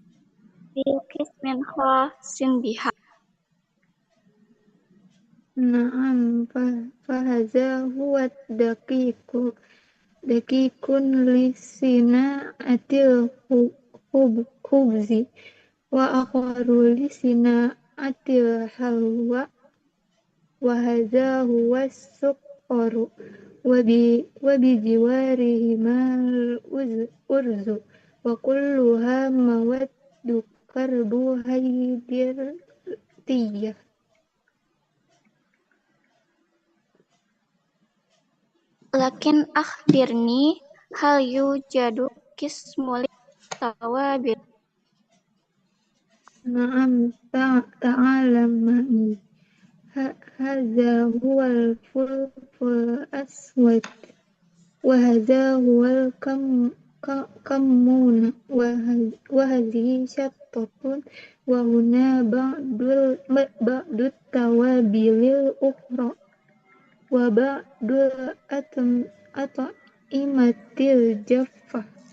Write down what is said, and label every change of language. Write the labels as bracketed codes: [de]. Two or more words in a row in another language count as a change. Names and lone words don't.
[ar] نعم، فهذا هو دقيق لصناعة الخبز وآخر لصناعة الحلوى وهذا هو السكر وبجوارهما الأرز وكلها مواد كربوهيدراتية. لكن أخبرني هل يوجد قسم التوابل. نعم، تعال معي. هذا هو الفلفل الأسود وهذا هو الكمون وهذه شطة وهنا بعض التوابل الأخرى وبعض الأطعمة الجافة.